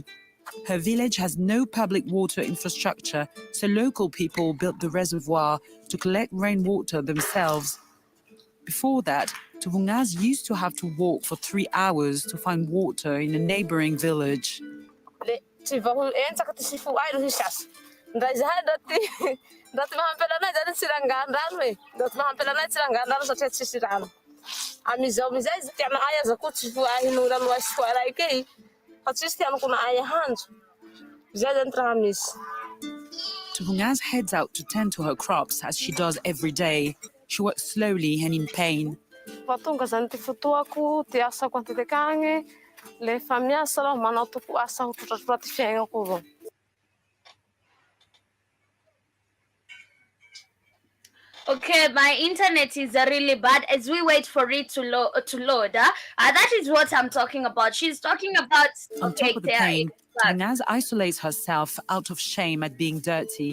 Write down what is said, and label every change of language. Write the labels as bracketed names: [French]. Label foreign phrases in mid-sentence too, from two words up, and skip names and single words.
[English] Her village has no public water infrastructure, so local people built the reservoir to collect rainwater themselves. Before that, Tuvungaz used to have to walk for 3 hours to find water in a neighboring village. [Malagasy] ndray zahay ndaty mahampela anay zany tsy rangan-drano e. Ndaty mahampela anay tsy rangan-drano satria tsisy rano. Amizao amizay tiana ay aza koa tsy voahin'ny rano asy foa raiky e. Fa tsisy tianako na ay ahandro. Zay zany raha misy. [English] Tuvunga's heads out to tend to her crops as she does every day. She works slowly and in pain. [Malagasy] Tonga zany ty fotoako ty asako anteteka agny lefa miasa raho manao toko asa ho trotratrora ty fiaignako avao. [English] Okay, my internet is really bad as we wait for it to load. That is what I'm talking about. She's talking about On top of the pain, Tuvungaz isolates herself out of shame at being dirty.